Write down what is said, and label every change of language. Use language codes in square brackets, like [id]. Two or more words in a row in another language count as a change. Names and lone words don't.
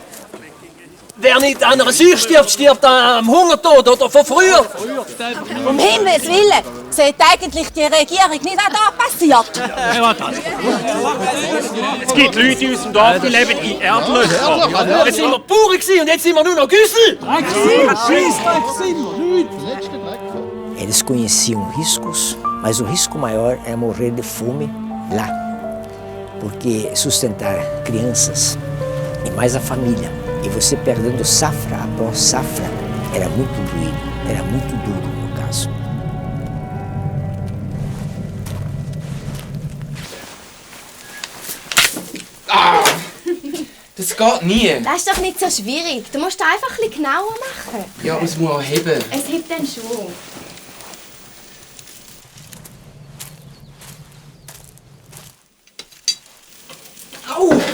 [de] Wer nicht an einer Seuche stirbt, stirbt am Hungertod oder von früher. Um Himmels Willen, sieht eigentlich die Regierung nicht, was da passiert? Es gibt Leute in unserem Dorf, die leben in Erdlöchern. Jetzt sind wir Bauern und jetzt sind wir nur noch Güssel. [pt] Eles conheciam riscos, mas o risco maior é morrer de fome lá. Porque sustentar crianças e mais a família, e você perdendo safra após safra, era muito doído, era muito duro no caso. [de] Das geht nie. Das ist doch nicht so schwierig. Du musst einfach ein bisschen genauer machen. Ja, aber es muss auch heben. Es hebt dann schon. Au!